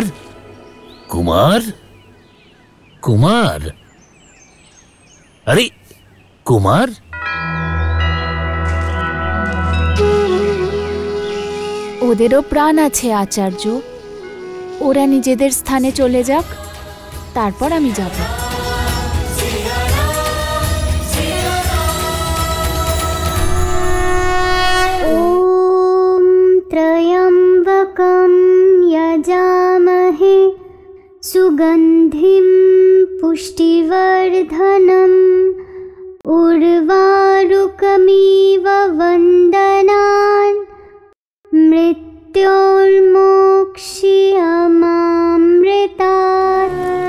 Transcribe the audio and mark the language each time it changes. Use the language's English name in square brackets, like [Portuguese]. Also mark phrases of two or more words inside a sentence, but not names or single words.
[Bangla] কুমার, কুমার, আরে কুমার, ওদেরও প্রাণ আছে আচার্য। ওরা নিজেদের স্থানে চলে যাক, তারপর আমি যাব। [Sanskrit] ॐ त्र्यम्बकं यजामहे सुगन्धिं पुष्टिवर्धनम् उर्वारुकमिव वन्दनान् मृत्योर्मोक्ष्यमामृतात्।